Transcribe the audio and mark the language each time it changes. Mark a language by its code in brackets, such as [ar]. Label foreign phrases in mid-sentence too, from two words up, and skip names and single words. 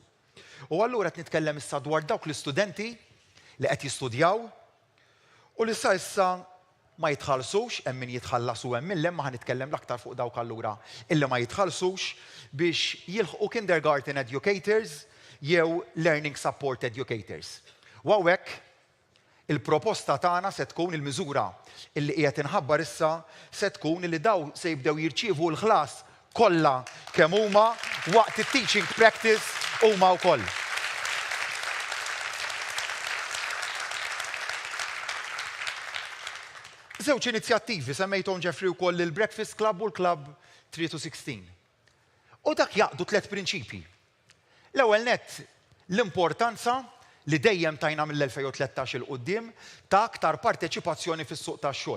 [mt] U allura qed nitkellem issa dwar dawk l-istudenti li qed jistudjaw u li issa ma jitħallsux, hemm min jitħallas u hemm min ma ħanitkellem l-aktar fuq dawk allura illi ma jitħallsux biex jilħqu [en] kindergarten educators [mt] jew [en] learning support educators. [mt] U hawnhekk il-proposta tagħna se tkun il-miżura illi qiegħed inħabbar issa se tkun illi daw se jibdew jirċievu l-ħlas kollha kemm huma waqt it- [en] teaching practice [mt] huma wkoll. Żewġ inizjattivi semmejthom Jeffrey wkoll il-Breakfast Club u l-Club 3-16. U dak jaqdu 3 prinċipji. L-ewwel nett l-importanza li dejjem tajna mill-2013 il qudiem ta' aktar parteċipazzjoni fis-suq tax-xogħol.